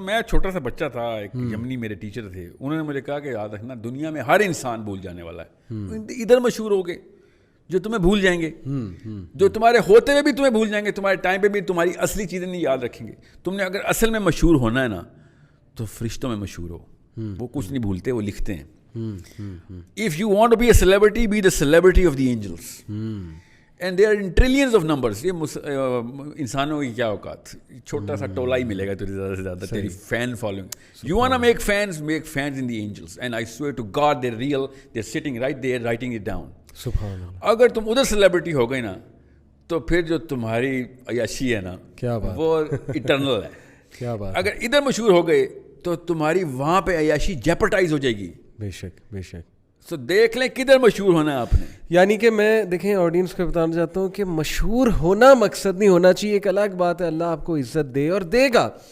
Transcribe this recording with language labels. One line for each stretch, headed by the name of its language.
Urdu: میں چھوٹا سا بچہ تھا, ایک یمنی میرے ٹیچر تھے, انہوں نے مجھے کہا کہ یاد رکھنا دنیا میں ہر انسان بھول جانے والا ہے. ادھر مشہور ہو گئے جو تمہیں بھول جائیں گے, جو تمہارے ہوتے ہوئے بھی تمہیں بھول جائیں گے, تمہارے ٹائم پہ بھی تمہاری اصلی چیزیں نہیں یاد رکھیں گے. تم نے اگر اصل میں مشہور ہونا ہے نا تو فرشتوں میں مشہور ہو, وہ کچھ نہیں بھولتے, وہ لکھتے ہیں.
English: If you want to be a celebrity, be the celebrity of the angels. And there are in trillions of numbers.
Urdu: یہ انسانوں کی کیا اوقات, چھوٹا سا ٹولہ ہی ملے گا تجھے زیادہ سے زیادہ, تیری fan following.
English: You want to make fans in the angels. And I swear to God they're real. They're sitting right there writing it down.
Urdu: سبحان اللہ. اگر تم ادھر سیلیبریٹی ہو گئی نا تو پھر جو تمہاری عیاشی ہے نا وہ اٹرنل ہے. کیا بات. اگر ادھر مشہور ہو گئے تو تمہاری وہاں پہ عیاشی جیپرٹائز ہو جائے گی. بے شک, بے شک. تو دیکھ لیں کدھر مشہور ہونا ہے آپ نے. یعنی کہ میں دیکھیں آڈینس کو بتانا چاہتا ہوں کہ مشہور ہونا مقصد نہیں ہونا چاہیے. ایک الگ بات ہے, اللہ آپ کو عزت دے اور دے گا.